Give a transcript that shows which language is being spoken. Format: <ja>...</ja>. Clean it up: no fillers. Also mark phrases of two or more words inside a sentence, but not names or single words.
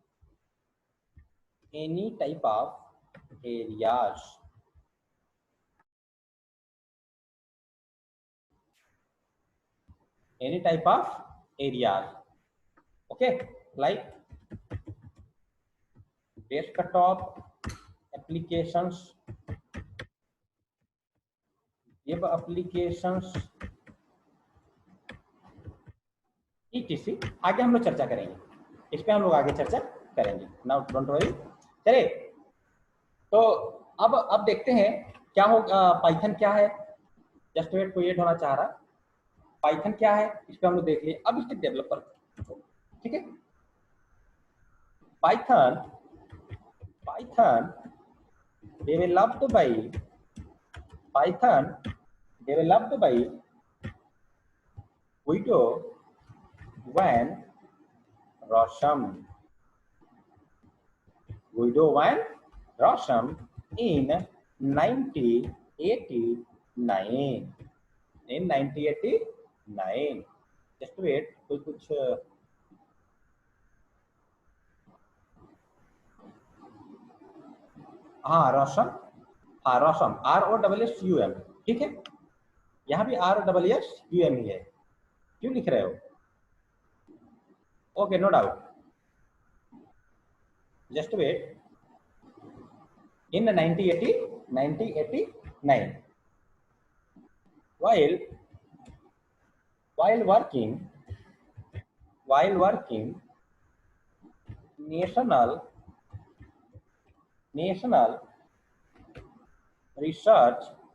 <en>any type of areas, okay, like desktop applications, web applications, etc।</en> <hi>आगे हम लोग चर्चा करेंगे, इस पे हम लोग आगे चर्चा करेंगे।</hi> <en>Now don't worry.</en> <hi>चलिए, तो अब देखते हैं क्या होगा, पाइथन क्या है।</hi> <en>Just wait,</en> <hi>क्रिएट होना चाह रहा। पाइथन क्या है इस पे हम लोग देख लिए। अब इसके डेवलपर, ठीक है,</hi> <en>Python Python developed by Python developed by Guido van Rossum in 1989 in 1989। Just wait,</en> <hi>कोई कुछ हाँ रोशम, हाँ रोशम ROSSUM, ठीक है, यहाँ भी ROSSUM ही है, क्यों लिख रहे हो?</hi> <en>Okay, no doubt, just wait. In 1989, while while working national research</en>